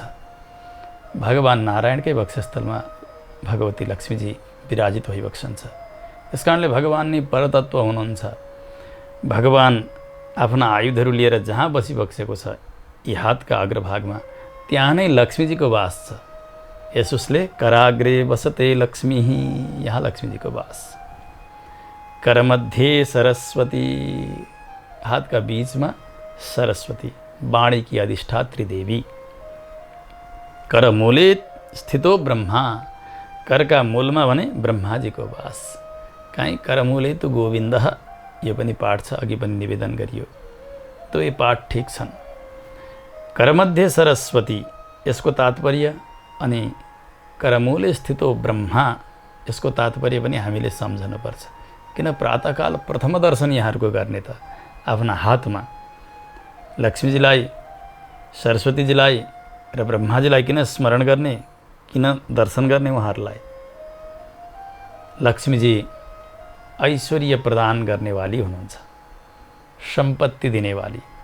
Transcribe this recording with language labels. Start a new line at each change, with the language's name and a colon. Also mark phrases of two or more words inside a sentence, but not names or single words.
Nepali: भगवान नारायणकै वक्षस्थलमा भगवती लक्ष्मीजी विराजित भइबक्सन्छ। यस कारणले भगवान नै परतत्व हुनुहुन्छ। भगवान आफ्ना आयुधहरू लिएर जहाँ बसिबक्सेको छ यी हातका अग्रभागमा, त्यहाँ नै लक्ष्मीजीको वास छ।
Sanskrit: यसुसले कराग्रे वसते लक्ष्मी,
Nepali: यहाँ लक्ष्मीजीको वास।
Sanskrit: करमध्ये सरस्वती,
Nepali: हातका बीचमा सरस्वती,
Hindi: वाणी की अधिष्ठात्री देवी।
Sanskrit: करमूले स्थितो ब्रह्मा,
Nepali: करका मूलमा भने ब्रह्माजीको वास। काहीँ
Sanskrit: करमूले तो गोविन्द,
Nepali: यो पनि पाठ छ, अघि पनि निवेदन गरियो। तो ये पाठ ठिक छन्।
Sanskrit: करमध्ये सरस्वती
Nepali: यसको तात्पर्य अनि
Sanskrit: करमूले स्थितो ब्रह्मा
Nepali: यसको तात्पर्य पनि हामीले सम्झनुपर्छ। किन प्रातःकाल प्रथम दर्शन यहाँहरूको गर्ने त आफ्ना हातमा लक्ष्मीजीलाई, सरस्वतीजीलाई र ब्रह्माजीलाई किन स्मरण गर्ने, किन दर्शन गर्ने उहाँहरूलाई? लक्ष्मीजी ऐश्वर्य प्रदान गर्नेवाली हुनुहुन्छ, सम्पत्ति दिनेवाली।